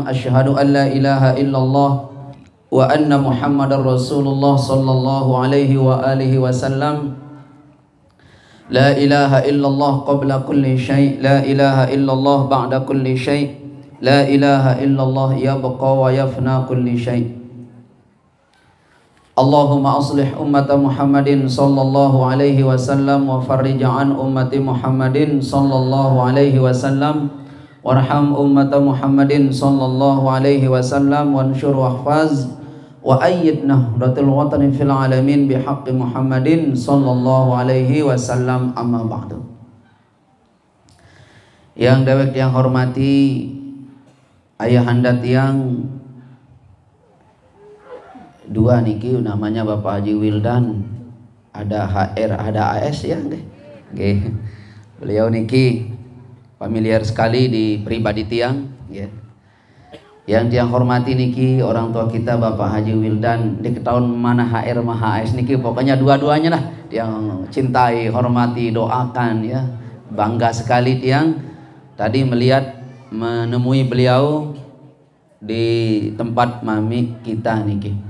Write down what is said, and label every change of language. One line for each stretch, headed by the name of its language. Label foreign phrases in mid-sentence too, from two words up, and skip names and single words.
Arabic: أشهد أن لا إله إلا الله وأن محمدا رسول الله صلى الله عليه وعلى آله وسلم. لا إله إلا الله قبل كل شيء، لا إله إلا الله بعد كل شيء، لا إله إلا الله يبقى ويفنى كل شيء'. اللهم أصلح أمة محمد صلى الله عليه وسلم وفرج عن أمة محمد صلى الله عليه وسلم وارحم أمة محمد صلى الله عليه وسلم وانصر واحفظ وأيد نهضة الوطن في العالمين بحق محمد صلى الله عليه وسلم. أما بعد.
Indonesian: Yang dewek yang hormati ayahanda tiang dua niki namanya Bapak Haji Wildan, ada HR ada AS ya nggih. Beliau niki familiar sekali di pribadi tiang ya. Yang tiang hormati niki orang tua kita Bapak Haji Wildan, di tahun mana HR mah AS niki pokoknya dua-duanya lah tiang cintai, hormati, doakan ya. Bangga sekali tiang tadi melihat menemui beliau di tempat mami kita niki.